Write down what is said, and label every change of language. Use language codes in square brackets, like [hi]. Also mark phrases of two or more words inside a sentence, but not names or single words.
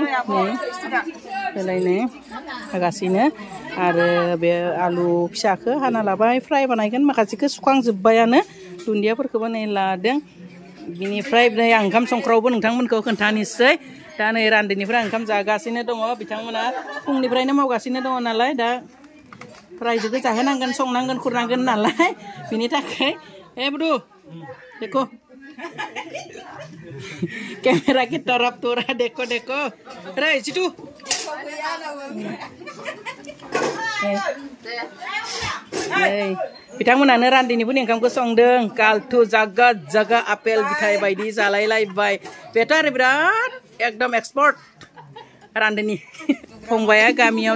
[brx] नै बेलाय नै हागासिनो आरो बे आलु फिसाखौ हाना लाबाय फ्राय बानायगोन माखासेखौ सुखांजोब्बायानो दुन्दियाफोरखौबो नै लादों बिनिफ्राय नै आं ओंखाम संग्रायावबो नोंथांमोनखौ खोन्थानोसै दा नै रान्दैनिफ्राय ओंखाम जागासिनो दङ बिथांमोना फुंनिफ्रायनो मावगासिनो दङ नालाय दा रायजोखौ जाहोनांगोन संनांगोन खुरनांगोन नालाय बिनि थाखाय बुदु देखो [hi] कैमरा की तरफ तोरा देखो देखो रे [brx] सिटू बिथांमोनानो रान्दैनिबो ओंखामखौ संदों कालथु जागा जागा आपेल बिथाइ बायदि जालायलायबाय बेथ' आरो बिराद एकदम एक्सपर्ट रान्दैनि फंबाया गामियाव